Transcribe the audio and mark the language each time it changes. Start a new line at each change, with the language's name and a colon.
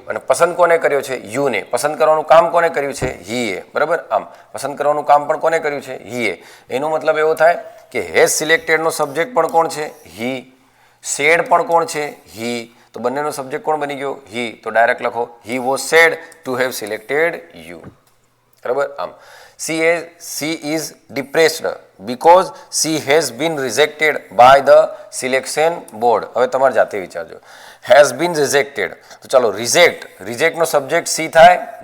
Gujarati: અને પસંદ કોને કર્યો છે? યુને. પસંદ કરવાનું કામ કોને કર્યું છે? હીએ, બરાબર. આમ પસંદ કરવાનું કામ પણ કોને કર્યું છે? હીએ. એનો મતલબ એવો થાય કે હેઝ સિલેક્ટેડનો સબ્જેક્ટ પણ કોણ છે? હી. સેડ પણ કોણ છે? હી. તો બંનેનો સબ્જેક્ટ કોણ બની ગયો? હી. તો ડાયરેક્ટ લખો,
English: he was said to have selected you,
Gujarati: બરાબર.
English: આમ she is depressed because she has been rejected by the selection board.
Gujarati: હવે તમારે જાતે વિચારજો.
English: has been rejected,
Gujarati: તો ચાલો રિજેક્ટ નો સબ્જેક્ટ સી થાય?